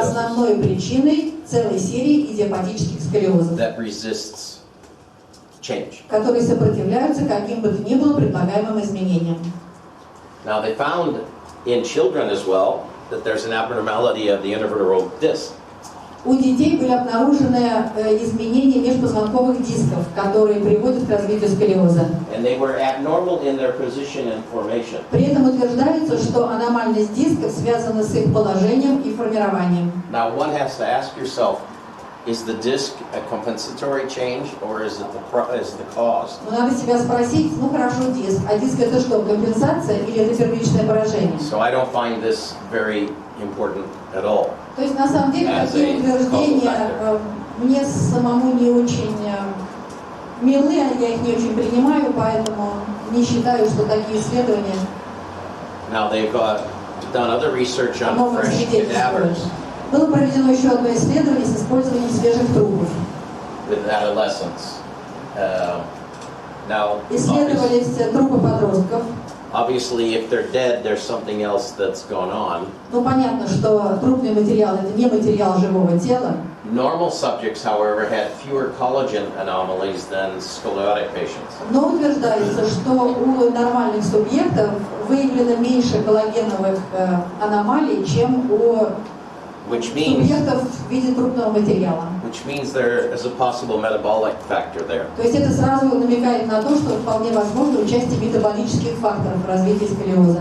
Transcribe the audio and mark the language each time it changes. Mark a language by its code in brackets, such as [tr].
[ru] основной причиной целой серии идиопатических сколиозов, [en] that resists change. [ru] которые сопротивляются каким бы то ни было предлагаемым изменениям. [en] Now they found in children as well that there's an abnormality of the intervertebral disc. [ru] У детей были обнаружены изменения межпозвонковых дисков, которые приводят к развитию сколиоза. [en] And they were abnormal in their position and formation. [ru] При этом утверждается, что аномальность дисков связана с их положением и формированием. [en] Now one has to ask yourself, is the disc a compensatory change or is it the cause? [ru] Но надо себя спросить, ну хорошо, диск. А диск это что, компенсация или это первичное поражение? [en] So I don't find this very important at all. [ru] То есть на самом деле такие утверждения мне самому не очень милы, я их не очень принимаю, поэтому не считаю, что такие исследования [en] Now they've done other research on [ru] могут [en] fresh [ru] свидетельствовать. [en] cadavers [ru] Было проведено еще одно исследование с использованием свежих трупов. [en] with adolescents. Now, [ru] Исследовались трупы подростков. [en] obviously, if they're dead, there's something else that's gone on. [ru] Ну, понятно, что трупный материал – это не материал живого тела. [en] Normal subjects, however, had fewer collagen anomalies than scoliotic patients. [ru] Но утверждается, что у нормальных субъектов выявлено меньше коллагеновых аномалий, чем у субъектов в виде трупного материала. [en] Which means there is a possible metabolic factor there. [ru] То есть это сразу намекает на то, что вполне возможно участие метаболических факторов в развитии сколиоза.